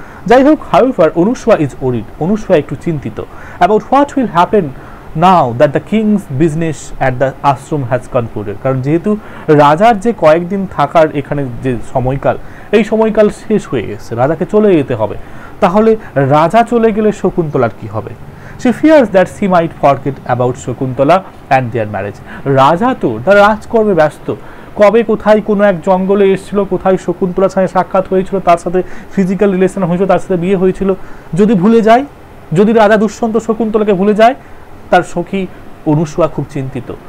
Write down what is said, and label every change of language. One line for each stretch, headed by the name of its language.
Bangla: যাই হোক,
English: however Anusuya is worried,
Bangla: Anusuiya একটু চিন্তিত
English: About what will happen now that the king's business at the ashram has concluded.
Bangla: কারণ যেহেতু রাজার যে কয়েকদিন থাকার এখানে যে সময়কাল, এই সময়কাল শেষ হয়ে গেছে, রাজাকে চলে যেতে হবে। তাহলে রাজা চলে গেলে শকুন্তলার কি হবে?
English: She fears that she might forget about Shakuntala and their marriage.
Bangla: রাজা তো তার রাজকর্মে ব্যস্ত, কবে কোথায় কোনো এক জঙ্গলে এসেছিল, কোথায় শকুন্তলার সাথে সাক্ষাৎ হয়েছিল, তার সাথে ফিজিক্যাল রিলেশন হয়েছিল, তার সাথে বিয়ে হয়েছিল, যদি ভুলে যায়, যদি রাজা দুষ্যন্ত শকুন্তলাকে ভুলে যায়, তার সখী অনুসূয়া খুব চিন্তিত।